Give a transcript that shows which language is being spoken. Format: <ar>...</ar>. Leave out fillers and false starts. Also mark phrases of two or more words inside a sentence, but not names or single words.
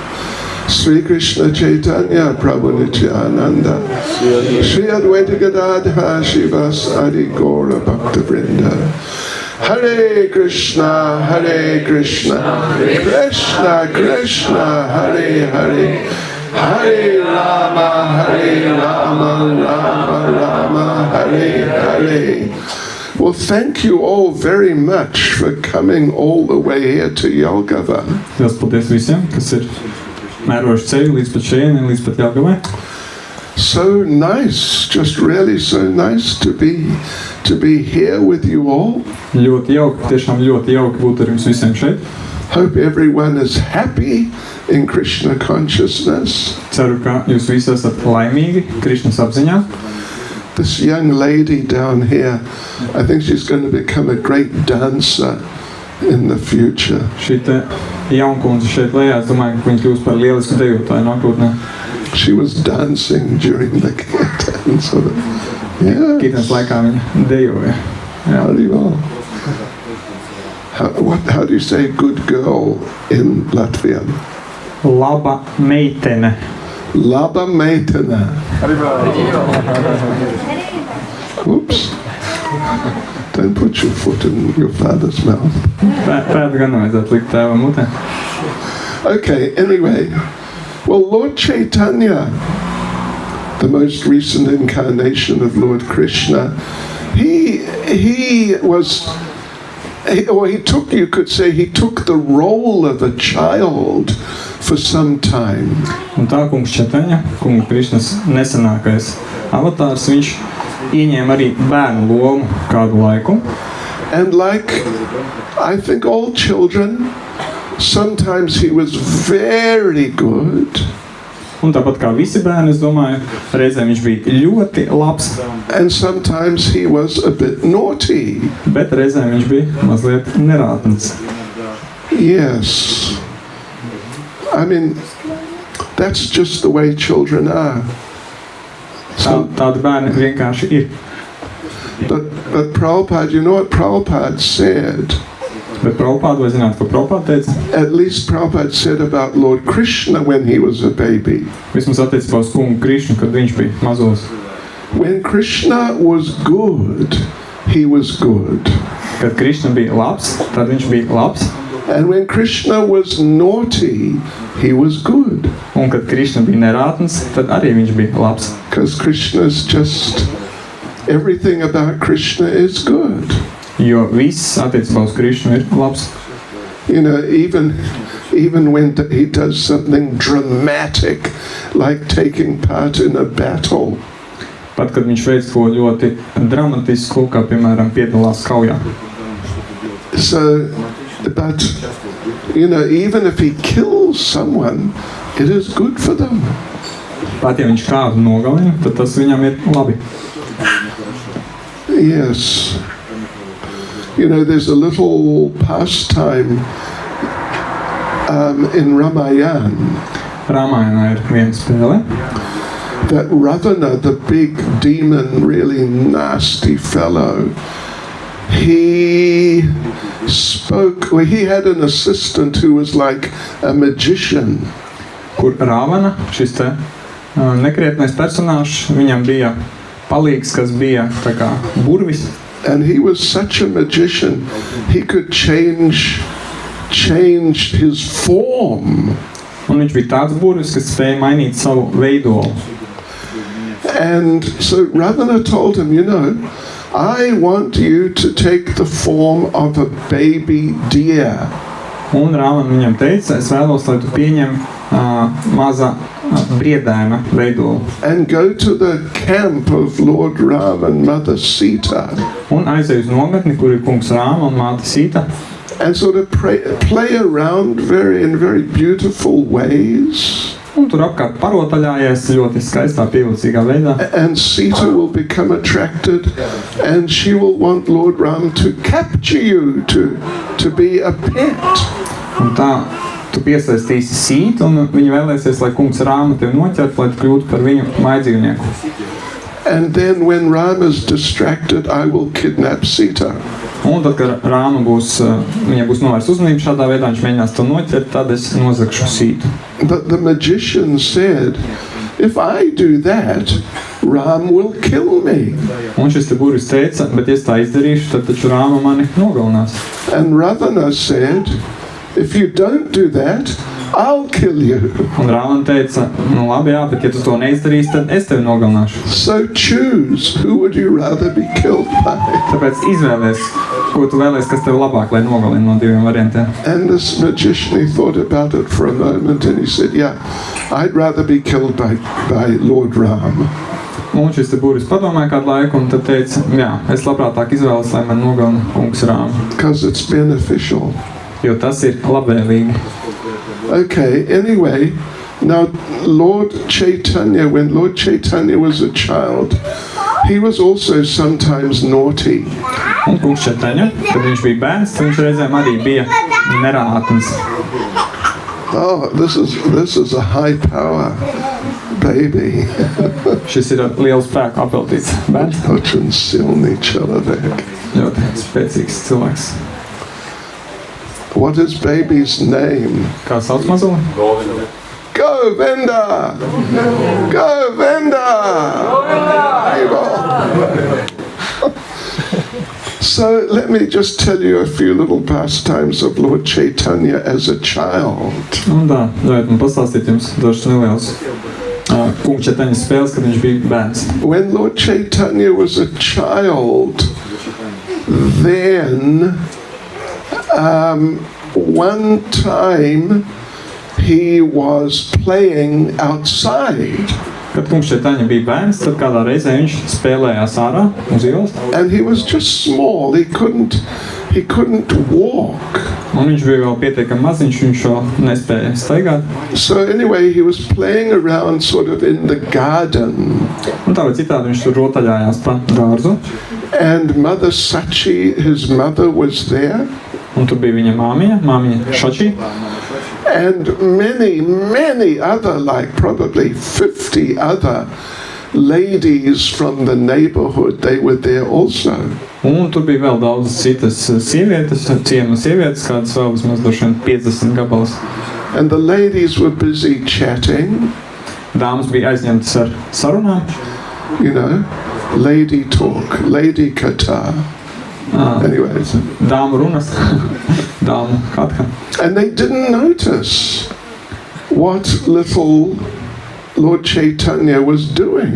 <sa>Sri Krishna Chaitanya Prabhu Nityananda Sri Advaita Gadadha Shivas Adi Gaura Bhakta Vrinda. Hare Krishna, Hare Krishna, Krishna Krishna, Hare Hare, Hare Rama, Hare Rama, Rama Rama, Hare Hare.</sa> <en>Well, thank you all very much for coming all the way here to Jelgava.</en> <lv>Liels paldies visiem, kas ir mērojuši ceļu līdz pat šejienei, līdz pat Jelgavai.</lv> <en>So nice, just really so nice to be here with you all.</en> <lv>Ļoti jauki, tiešām ļoti jauki būt ar jums visiem šeit.</lv> <en>Hope everyone is happy in Krishna consciousness.</en> <lv>Ceru, ka jūs visi esat laimīgi Krišnas apziņā.</lv> <en>This young lady down here, I think she's going to become a great dancer in the future.</en> <lv>Šī te jaunkundze šeit lejā, es domāju, ka viņa kļūs par lielisku dejotāju nākotnē.</lv> <en>She was dancing during the kirtan, sort of. Yeah.</en> <lv>Kirtans laikā viņa dejoja.</lv> <en>Very well. How do you say good girl in Latvian?</en> <lv>Laba meitene. Laba meitene.</lv> <en>Oops. Don't put your foot in your father's mouth.</en> <lv>Pēdu gan vajadzētu likt tēvam mutē.</lv> <en>Okay, anyway. Well, Lord Chaitanya, the most recent incarnation of Lord Krishna, he took the role of a child for some time.</en> <lv>Un tā kungs Četaņa, kunga Krišnas nesenākais avatārs, viņš ieņēma arī bērnu lomu kādu laiku.</lv> <en>And like, I think all children, sometimes he was very good.</en> <lv>Un tāpat kā visi bērni, es domāju, reizēm viņš bija ļoti labs.</lv> <en>And sometimes he was a bit naughty.</en> <lv>Bet reizēm viņš bija mazliet nerātns.</lv> <en>Yes. I mean, that's just the way children are.</en> <lv>Tādi bērni vienkārši ir.</lv> <en>But Prabhupada, you know what Prabhupada said?</en> <lv>Bet Prabhupada, vai zināt, ko Prabhupada teica?</lv> <en>At least Prabhupada said about Lord Krishna when he was a baby.</en> <lv>Vismaz attiecībā uz kungu Krišnu, kad viņš bija mazos.</lv> <en>When Krishna was good, he was good.</en> <lv>Kad Krišna bija labs, tad viņš bija labs.</lv> <en>And when Krishna was naughty, he was good.</en> <lv>Un kad Krišna bija nerātns, tad arī viņš bija labs.</lv> <en>Because Krishna's just, everything about Krishna is good.</en> <lv>Jo viss attiecībā uz Krišnu ir labs.</lv> <en>You know, even when he does something dramatic, like taking part in a battle.</en> <lv>Pat kad viņš veic ko ļoti dramatisku, kā piemēram piedalās kaujā.</lv> <en>So, but, you know, even if he kills someone, it is good for them.</en> <lv>Pat ja viņš kādu nogalina, tad tas viņam ir labi.</lv> <en>Yes. You know, there's a little pastime in Ramayana.</en> <lv>Ramayana ir viena spēle.</lv> <en>That Ravana, the big demon, really nasty fellow, he spoke, well, he had an assistant who was like a magician.</en> <lv>Kur Ravana, šis te nekrietnais personāžs, viņam bija palīgs, kas bija tā kā burvis.</lv> <en>And he was such a magician, he could change his form.</en> <lv>Un viņš bija tāds burvis, kas spēja mainīt savu veidolu.</lv> <en>And so Ravana told him, you know, I want you to take the form of a baby deer.</en> <lv>Un Ravana viņam teica, es vēlos, lai tu pieņem maza briedēna veidolu.</lv> <en>And go to the camp of Lord Ram and Mother Sita.</en> <lv>Un aizej uz nometni, kur ir kungs Rāma un māte Sita.</lv> <en>And sort of play around in very beautiful ways.</en> <lv>Un tur apkārt parotaļājies ļoti skaistā, pievilcīgā veidā.</lv> <en>And Sita will become attracted and she will want Lord Ram to capture you, to be a pet.</en> <lv>Un tā tu piesaistīsi Sītu un viņa vēlēsies, lai kungs Rāma tevi noķert, lai tu kļūtu par viņu mājdzīvnieku.</lv> <en>And then when Ram is distracted, I will kidnap Sita.</en> <lv>Un tad, kad Rāma viņa būs novērsta uzmanību šādā veidā, viņš mēģinās to noķert, tad es nozagšu Sītu.</lv> <en>But the magician said, if I do that, Ram will kill me.</en> <lv>Un šis te burvis teica, bet ja es tā izdarīšu, tad taču Rāma mani nogalinās.</lv> <en>And Ravana said, if you don't do that, I'll kill you.</en> <lv>Un Rāma teica, nu labi, jā, bet ja tu to neizdarīsi, tad es tevi nogalināšu.</lv> <en>So choose, who would you rather be killed by?</en> <lv>Tāpēc izvēlies, ko tu vēlies, kas tev labāk, lai nogalina no diviem variantiem.</lv> <en>And this magician, he thought about it for a moment and he said, yeah, I'd rather be killed by Lord Ram.</en> <lv>Un šis te burvis padomāja kādu laiku un tad teica, jā, es labprātāk izvēlos, lai man nogalina kungs Rāma.</lv> <en>Because it's beneficial.</en> <lv>Jo tas ir labvēlīgi.</lv> <en>Okay, anyway, now Lord Chaitanya, when Lord Chaitanya was a child, he was also sometimes naughty.</en> <lv>Un kungs Četaņa, kad viņš bija bērns, viņš reizēm arī bija nerātns.</lv> <en>Oh, this is a high power baby.</en> <lv>Šis ir liels spēku apveltīts bērns.</lv> <ru>Очень сильный человек.</ru> <lv>Ļoti spēcīgs cilvēks.</lv> <en>What is baby's name?</en> <lv>Kā sauc mazuli? Govinda! Govinda!</lv> <en>So let me just tell you a few little pastimes of Lord Chaitanya as a child.</en> <lv>Un tā, ļaujiet man pastāstīt jums dažas nelielas Kunga Čaitaņas spēles, kad viņš bija bērns.</lv> <en>When Lord Chaitanya was a child, then one time he was playing outside.</en> <lv>Kad Kungs Čaitaņa bija bērns, tad kādā reizē viņš spēlējās ārā uz ielas.</lv> <en>And he was just small. He couldn't walk.</en> <lv>Un viņš bija vēl pietiekami maziņš, viņš vēl nespēja staigāt.</lv> <en>So anyway, he was playing around sort of in the garden.</en> <lv>Un tā vai citādi viņš tur rotaļājās pa dārzu.</lv> <en>And Mother Sachi, his mother, was there.</en> <lv>Un tur bija viņa māmiņa Šači.</lv> <en>And many other, like probably 50 other ladies from the neighborhood, they were there also.</en> <lv>Un tur bija vēl daudz citas sievietes, ciema sievietes, kādas vēl vismaz droši vien 50 gabalas.</lv> <en>And the ladies were busy chatting.</en> <lv>Dāmas bija aizņemtas ar sarunām.</lv> <en>You know, lady talk, lady kata. Anyways.</en> <lv>Dāmu runas, dāmu katka.</lv> <en>And they didn't notice what little Lord Chaitanya was doing.</en>